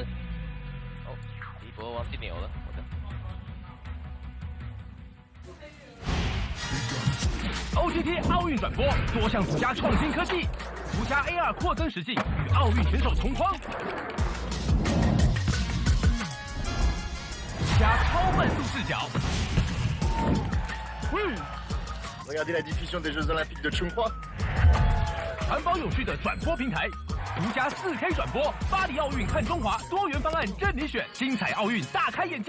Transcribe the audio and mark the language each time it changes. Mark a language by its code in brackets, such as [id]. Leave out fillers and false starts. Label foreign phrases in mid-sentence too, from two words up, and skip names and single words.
[zh] 哦，一波忘记扭了，我的。 OGT 奥运转播，多项独家创新科技，独家 AR 扩增实境，与奥运选手同框。加超慢速视角。 [fr] Regardez la diffusion des Jeux Olympiques de Chongqing。 [zh] 环保有序的转播平台，独家4K 转播，巴黎奥运看中华，多元方案任你选，精彩奥运大开眼界。